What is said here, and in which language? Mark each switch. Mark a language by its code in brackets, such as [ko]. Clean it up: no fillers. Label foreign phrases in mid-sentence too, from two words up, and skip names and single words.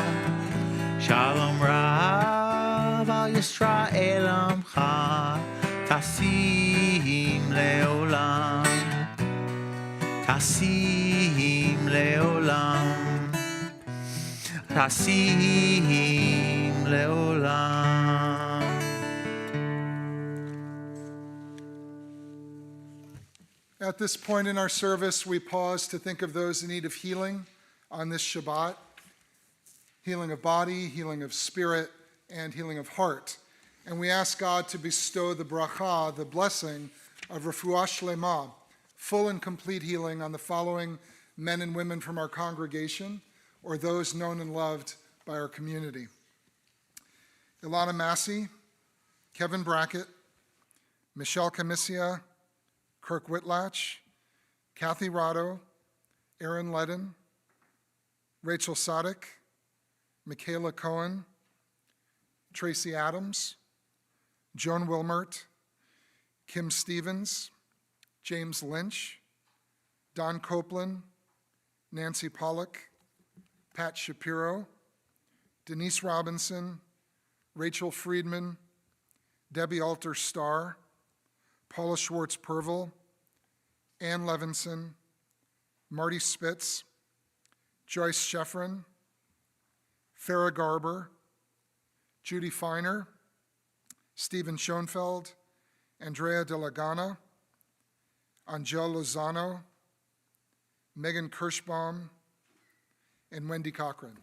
[he] שלום רב על ישראל עמך תשים לעולם. תשים לעולם. תשים לעולם. [en] At this point in our service, we pause to think of those in need of healing on this Shabbat. Healing of body, healing of spirit, and healing of heart. And we ask God to bestow the bracha, the blessing of [he] רפואה שלמה, [en] full and complete healing on the following men and women from our congregation or those known and loved by our community. Ilana Massey, Kevin Brackett, Michelle Camissia, Kirk Whitlatch, Kathy Rotto, Aaron Ledden, Rachel Sadek, Michaela Cohen, Tracy Adams, Joan Wilmert, Kim Stevens, James Lynch, Don Copeland, Nancy Pollock, Pat Shapiro, Denise Robinson, Rachel Friedman, Debbie Alter Starr, Paula Schwartz Purvel, Ann Levinson, Marty Spitz, Joyce Sheffrin, Farrah Garber, Judy Feiner, Stephen Schoenfeld, Andrea De La Gana, Angel Lozano, Megan Kirschbaum, and Wendy Cochran.